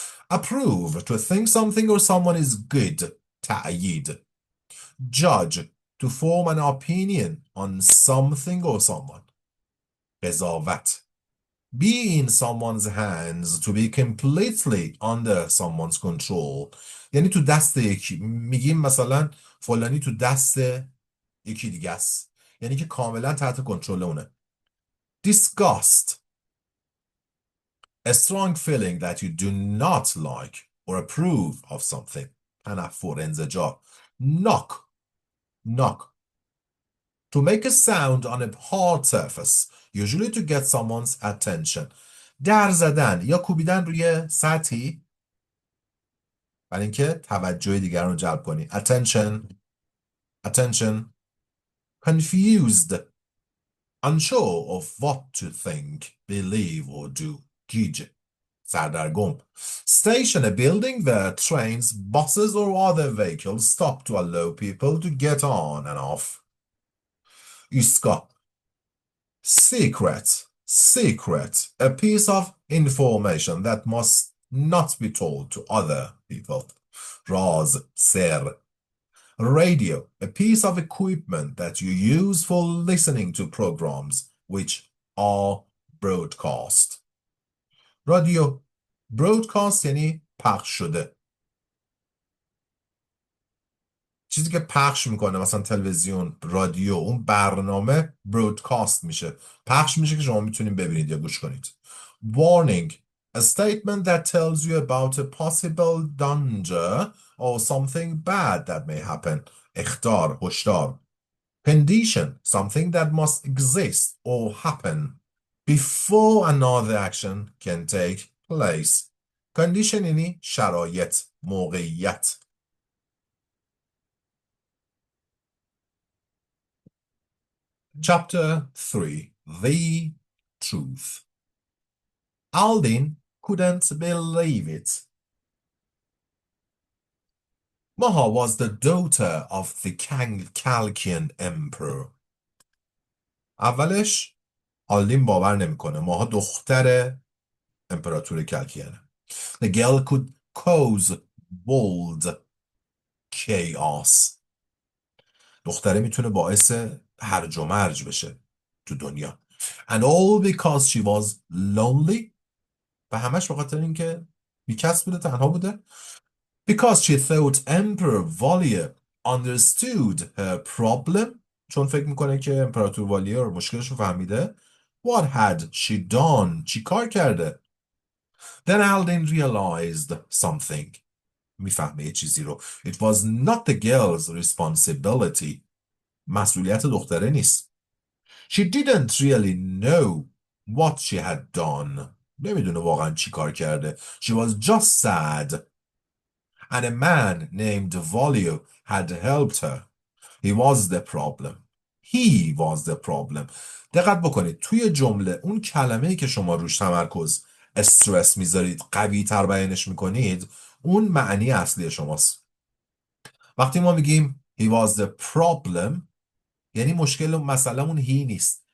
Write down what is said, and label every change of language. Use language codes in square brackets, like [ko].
[en] Approve, to think something or someone is good. [fa] تأیید. [en] Judge, to form an opinion on something or someone. [fa] قضاوت. [en] Be in someone's hands, to be completely under someone's control. [fa] یعنی تو دست یکی. میگیم مثلا فلانی تو دست یکی دیگه است. یعنی که کاملا تحت کنترل اونه. Disgust. [en] A strong feeling that you do not like or approve of something. [fa] تنفر، انزجار. Knock. [en] To make a sound on a hard surface, usually to get someone's attention. [fa] در زدن یا کوبیدن روی سطحی برای اینکه توجه دیگران رو جلب کنی. [en] Attention. Confused. Unsure of what to think, believe or do. [fa] گیج. سردرگم. [en] Station, a building where trains, buses or other vehicles stop to allow people to get on and off. [fa] ایستگاه. [en] Secret, a piece of information that must not be told to other people. [fa] راز، سر. [en] Radio, a piece of equipment that you use for listening to programs which are broadcast. [fa] رادیو. broadcast یعنی پخش شده. چیزی که پخش میکنه، مثلا تلویزیون، رادیو، اون برنامه برودکاست میشه، پخش میشه که شما میتونید ببینید یا گوش کنید. [en] Warning, a statement that tells you about a possible danger or something bad that may happen. [fa] اخطار، هشدار. [en] Condition, something that must exist or happen before another action can take place. [fa] Condition یعنی شرایط، موقعیت. [en] Chapter 3. The Truth. Aldin couldn't believe it. Maha was the daughter of the Chaldean emperor. [fa] اولش آلدین باور نمیکنه ماها دختر امپراتور کلکیانه. [en] The girl could cause bold chaos. [fa] دختره میتونه باعث هرج و مرج بشه تو دنیا. [en] And all because she was lonely. [fa] و همش به خاطر اینکه بیکس بوده، تنها بوده. [en] Because she thought Emperor Valier understood her problem. [fa] چون فکر میکنه که امپراتور والیر مشکلش رو فهمیده. [en] What had she done? [fa] چی کار کرده؟ [en] Then Aldin realized something. [fa] میفهمه یه چیزی رو. [en] It was not the girl's responsibility. [fa] مسئولیت دختره نیست. [en] She didn't really know what she had done. [fa] نمیدونه واقعا چی کار کرده. [en] She was just sad. And a man named Volio had helped her. He was the problem. He was the problem. [fa] دقت بکنید توی جمله اون کلمه‌ای که شما روش تمرکز استرس میذارید قوی تر بیانش میکنید اون معنی اصلی شماست. وقتی ما میگیم [en] he was the problem [fa] یعنی مشکل مسئله‌مون هی نیست.